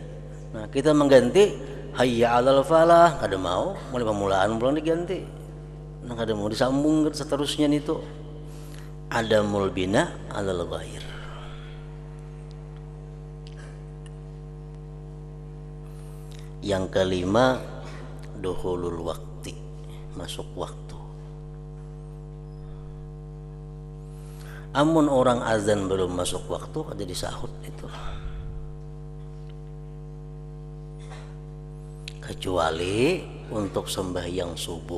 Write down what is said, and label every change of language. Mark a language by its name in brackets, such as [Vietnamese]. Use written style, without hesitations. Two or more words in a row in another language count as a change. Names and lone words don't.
[Banjar] Nah kita mengganti [Arabic] حي على الفلاح, [Banjar] kada mau, mulai pemulaan pulang diganti. Nah kada mau disambung seterusnya itu. [Arabic] عدم البناء على الغير. [Banjar] Yang kelima [Arabic] دخول الوقت, [Banjar] masuk waktu. Amun orang azan belum masuk waktu ada disahut itu, kecuali untuk sembahyang subuh.